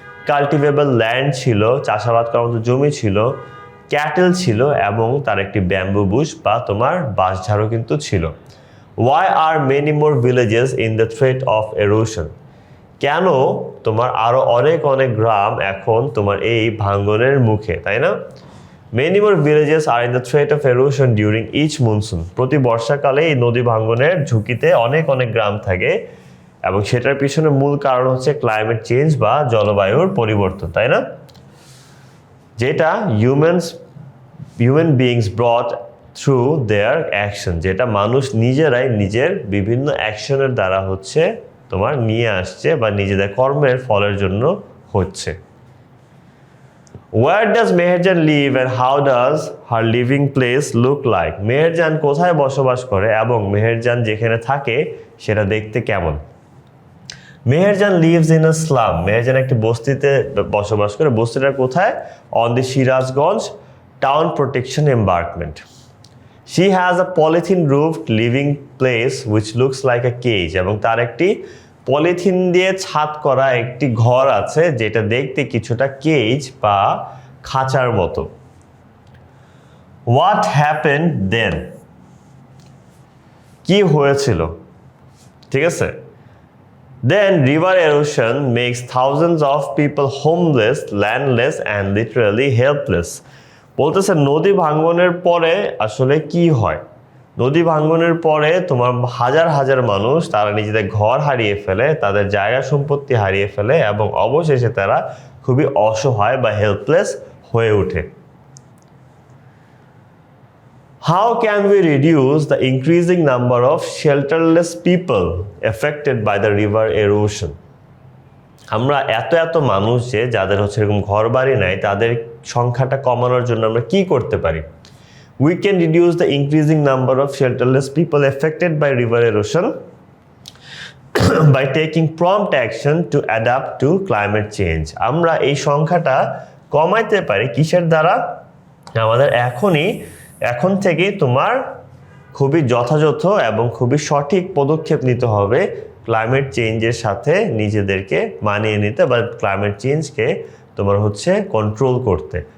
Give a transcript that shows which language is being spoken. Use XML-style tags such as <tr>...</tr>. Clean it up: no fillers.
<bn>Cultivable land ছিল, চাষাবাদ করার মতো জমি ছিল। ক্যাটেল ছিল, এবং তার একটি ব্যাম্বু বুশ বা তোমার বাঁশঝাড়ও কিন্তু ছিল।</bn> <en>Why are many more villages in the threat of erosion?</en> <bn>কেন তোমার আরো অনেক অনেক গ্রাম এখন তোমার এই ভাঙ্গনের মুখে, তাই না?</bn> <en>Many more villages are in the threat of erosion during each monsoon.</en> <bn>প্রতি বর্ষাকালে এই নদী ভাঙ্গনের ঝুঁকিতে অনেক অনেক গ্রাম থাকে, এবং সেটার পিছনে মূল কারণ হচ্ছে ক্লাইমেট চেঞ্জ বা জলবায়ুর পরিবর্তন, তাই না? যেটা</bn> <en>human beings brought through their action,</en> <bn>যেটা মানুষ নিজেরাই নিজের বিভিন্ন অ্যাকশনের দ্বারা তোমার নিয়ে আসছে বা নিজেদের কর্মের ফলের জন্য হচ্ছে।</bn> <en>Where does Meherjan live and how does her living place look like?</en> <bn>Meherjaan কোথায় বসবাস করে এবং মেহেরজান যেখানে থাকে সেটা দেখতে কেমন? Meherjaan</bn> <en>lives in a slum.</en> <bn>Meherjaan একটি বস্তিতে বসবাস করে। বস্তিটা কোথায়?</bn> <en>On the Sirajganj Town Protection Embankment. She has a polythene roofed living place which looks like a cage.</en> <bn>এবং তার একটি পলিথিন দিয়ে ছাদ করা একটি ঘর আছে যেটা দেখতে কিছুটা কেজ বা খাঁচার মতো।</bn> <en>What happened then?</en> <bn>কি হয়েছিল? ঠিক আছে?</bn> <en>Then river erosion makes thousands of people homeless, landless and literally helpless.</en> <bn>বলতেছে নদী ভাঙ্গনের পরে আসলে কি হয়? নদী ভাঙ্গনের পরে তোমার হাজার হাজার মানুষ তারা নিজেদের ঘর হারিয়ে ফেলে, তাদের জায়গা সম্পত্তি হারিয়ে ফেলে, এবং অবশেষে তারা খুবই অসহায় বা হেল্পলেস হয়ে ওঠে।</bn> <en>How can we reduce the increasing number of shelterless people affected by the river erosion?</en> <bn>আমরা এত এত মানুষ যে যাদের হচ্ছে এরকম ঘর বাড়ি নাই, তাদের সংখ্যাটা কমানোর জন্য আমরা কি করতে পারি?</bn> <en>We can reduce the increasing number of shelterless people affected by river erosion by taking prompt action to adapt to climate change.</en> <bn>আমরা এই সংখ্যাটা কমাইতে পারি কিসের দ্বারা? আমাদের এখন থেকেই তোমার খুবই যথাযথ এবং খুবই সঠিক পদক্ষেপ নিতে হবে ক্লাইমেট চেঞ্জের সাথে নিজেদেরকে মানিয়ে নিতে বা ক্লাইমেট চেঞ্জকে তোমার হচ্ছে কন্ট্রোল করতে।</bn>